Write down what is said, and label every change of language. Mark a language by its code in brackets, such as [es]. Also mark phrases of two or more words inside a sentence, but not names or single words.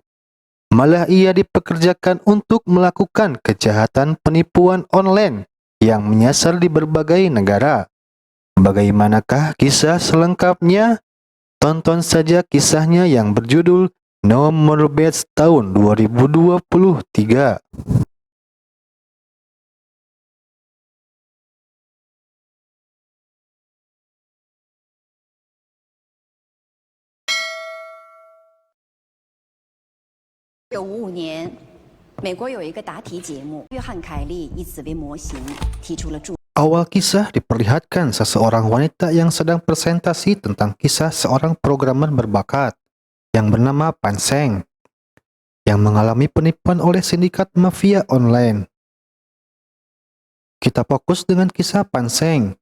[id] Malah ia dipekerjakan untuk melakukan kejahatan penipuan online yang menyasar di berbagai negara. Bagaimanakah kisah selengkapnya? Tonton saja kisahnya yang berjudul No More Bets tahun 2023. [zh] 1955年，美国有一个答题节目，约翰·凯利以此为模型提出了著 [id] Awal kisah diperlihatkan seseorang wanita yang sedang presentasi tentang kisah seorang programmer berbakat yang bernama Pan Seng yang mengalami penipuan oleh sindikat mafia online. Kita fokus dengan kisah Pan Seng.